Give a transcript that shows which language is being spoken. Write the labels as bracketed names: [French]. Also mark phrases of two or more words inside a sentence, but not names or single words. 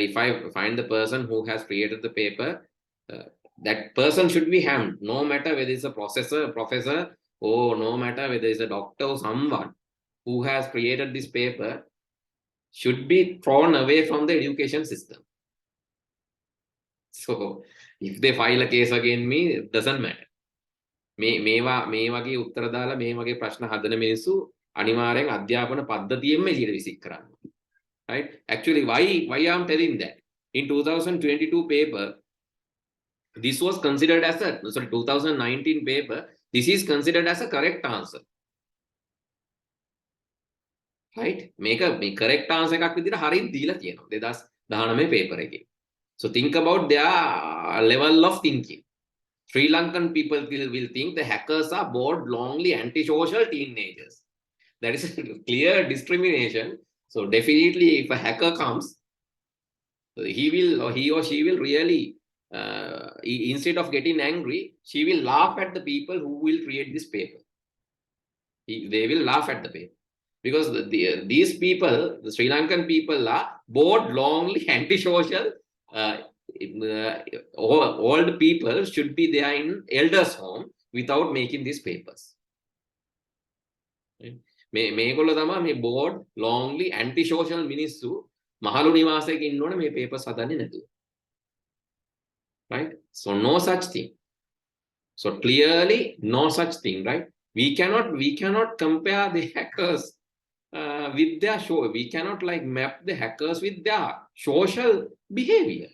[English] If I find the person who has created the paper, that person should be hanged, no matter whether it's a professor, or no matter whether it's a doctor or someone who has created this paper should be thrown away from the education system. So if they file a case against me, it doesn't matter. [Sinhala] මේ වගේ උත්තර දාලා මේ වගේ ප්‍රශ්න හදන මිනිස්සු අනිවාර්යෙන් අධ්‍යාපන පද්ධතියෙම එළියට විසික් කරන්න. [English] Right? Actually, why I'm telling that? In 2022 paper, this was considered as a 2019 paper, this is considered as a correct answer. [Sinhala] Right? මේක [English] correct answer [Sinhala] එකක් විදිහට හරියට දීලා තියෙනවා 2019 paper එකේ. [English] So think about their level of thinking. Sri Lankan people will think the hackers are bored, lonely, antisocial teenagers. That is a clear discrimination. So definitely, if a hacker comes, he or she will really, instead of getting angry, she will laugh at the people who will create this paper. They will laugh at the paper. Because these people, the Sri Lankan people, are bored, lonely, antisocial. Old people should be there in elders' home without making these papers. [Sinhala] මේගොල්ලෝ තමයි මේ [English] bored, lonely, antisocial [Sinhala] මිනිස්සු මහලු නිවාසයක ඉන්නෝනේ මේ papers හදන්නේ නැතුව. [English] Right? So no such thing. So clearly no such thing, right? We cannot compare the hackers with their show. We cannot like map the hackers with their social behavior.